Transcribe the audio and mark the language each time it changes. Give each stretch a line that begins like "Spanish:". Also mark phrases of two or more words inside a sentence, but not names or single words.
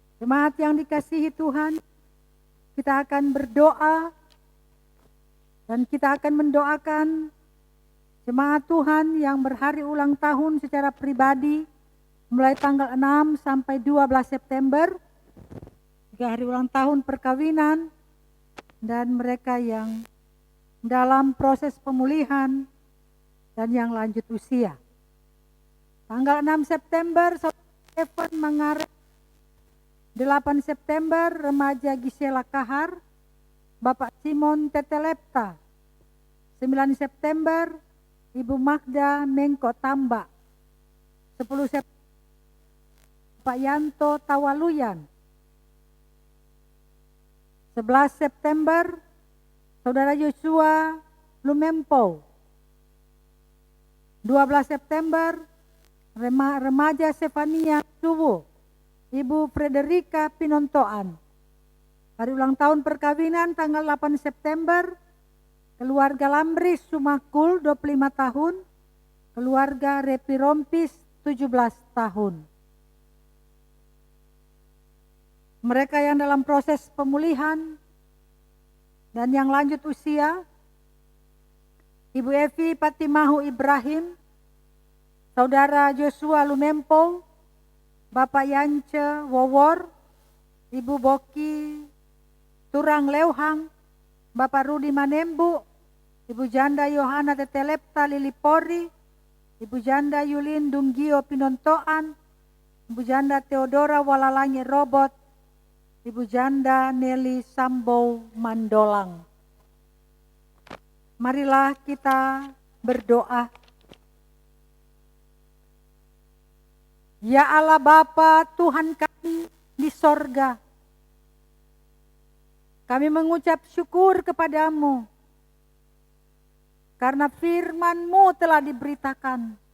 Indonesian: Jemaat yang dikasihi Tuhan, kita akan berdoa dan kita akan mendoakan jemaat Tuhan yang berhari ulang tahun secara pribadi mulai tanggal 6 sampai 12 September, juga hari ulang tahun perkawinan, dan mereka yang dalam proses pemulihan dan yang lanjut usia. Tanggal 6 September, Saudara Evan Mangarep. 8 September, remaja Gisela Kahar, Bapak Simon Tetelepta. 9 September, Ibu Magda Mengko Tamba. 10 September, Pak Yanto Tawaluyan. 11 September, Saudara Yosua Lumempo. 12 September, remaja Stefania Suwu. Ibu Frederika Pinontoan. Hari ulang tahun perkawinan tanggal 8 September, keluarga Lambris Sumakul 25 tahun, keluarga Repi Rompis 17 tahun. Mereka yang dalam proses pemulihan dan yang lanjut usia, Ibu Evi Patimahu Ibrahim, Saudara Joshua Lumempo, Bapak Yance Wowor, Ibu Boki Turang Leuhang, Bapak Rudi Manembu, Ibu Janda Yohana Tetelepta Lilipori, Ibu Janda Yulin Dunggio Pinontoan, Ibu Janda Theodora Walalangi Robot, Ibu Janda Nelly Sambo Mandolang. Marilah kita berdoa. Ya Allah Bapa Tuhan kami di sorga, kami mengucap syukur kepadamu karena firman-Mu telah diberitakan.